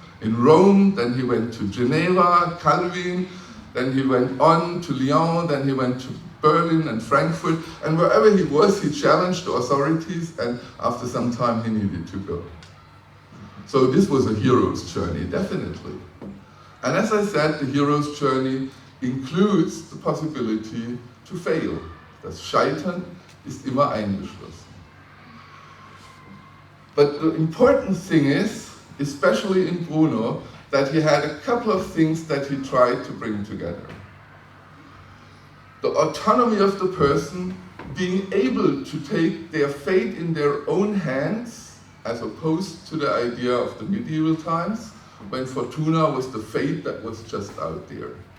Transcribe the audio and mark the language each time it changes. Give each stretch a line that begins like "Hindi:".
English: In Rome, then he went to Geneva, Calvin, then he went on to Lyon, then he went to Berlin and Frankfurt, and wherever he was, he challenged the authorities, and after some time he needed to go. So this was a hero's journey, definitely. And as I said, the hero's journey includes the possibility to fail.
German: Das Scheitern ist immer eingeschlossen.
English: But the important thing is, especially in Bruno, that he had a couple of things that he tried to bring together. The autonomy of the person, being able to take their fate in their own hands, as opposed to the idea of the medieval times, when Fortuna was the fate that was just out there.